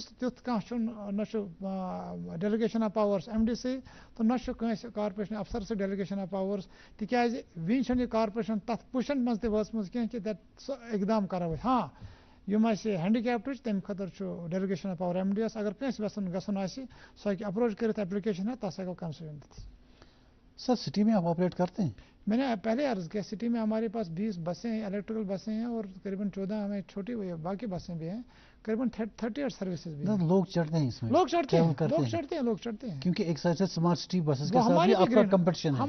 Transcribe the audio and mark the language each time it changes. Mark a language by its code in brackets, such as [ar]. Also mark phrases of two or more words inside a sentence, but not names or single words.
[ks] تیُتھ کانٛہہ چھُنہٕ نہ چھُ [en] delegation of powers [ks] ایم ڈی سی تہٕ نہ چھُ کٲنٛسہِ کارپوریشن افسر سۭتۍ [en] delegation of powers [ks] تِکیازِ وٕنہِ چھنہٕ یہِ کارپوریشن تتھ پُشن منٛز تہِ وٲژمٕژ کینٛہہ کہِ سُہ اقدام کرو أسۍ. ہاں یِم اَسہِ ہینڈِکیپٹ تَمہِ خٲطرٕ چھُ [en] delegation of power [ks] ایم ڈی یس. اگر کٲنٛسہِ ویژھان گژھُن آسہِ سُہ ہیٚکہِ اپروچ کٔرِتھ ایپلِکیشن ہٮ۪تھ تَتھ ہٮ۪کو کنسیشن دِتھ. [ur] سر سٹی میں آپ آپریٹ کرتے ہیں؟ میں نے پہلے عرض کیا سٹی میں ہمارے پاس 20 بسیں ہیں الیکٹریکل بسیں ہیں اور قریباً 14 ہمیں چھوٹی باقی بسیں بھی ہیں. قریباً 38 سروسز بھی ہیں. لوگ چڑھتے ہیں اس میں؟ لوگ چڑھتے ہیں کیونکہ ایک سائڈ سے [en] smart city buses [ur] کے ساتھ بھی آپ کا کمپٹیشن ہے.